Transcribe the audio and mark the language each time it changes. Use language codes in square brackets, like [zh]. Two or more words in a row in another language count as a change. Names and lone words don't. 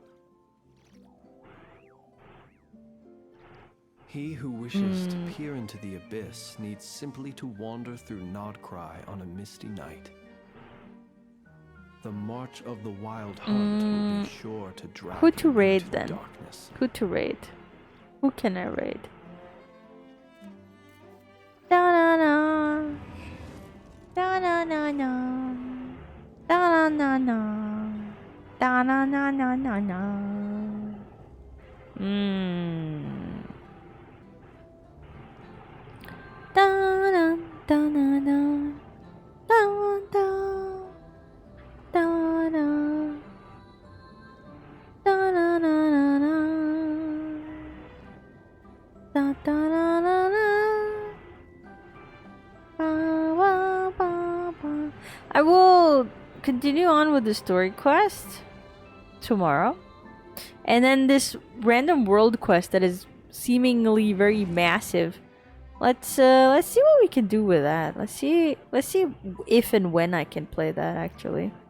[en] He who wishes to peer into the abyss needs simply to wander through Nodcry on a misty night. The march of the wild hunt will be sure to drag who to raid into then? darkness. Who to raid? Who can I raid? Da-na-na. Da-na-na-na. Da-na-na-na. Da-na-na-na-na-na. Da-na, da-na-na. Da-da. Da-da. Da-na-na-na-na. Da-da-na-na-na. Ba-ba-ba-ba. I will continue on with the story quest tomorrow. And then this random world quest that is seemingly very massive. Let's see what we can do with that. Let's see if and when I can play that actually.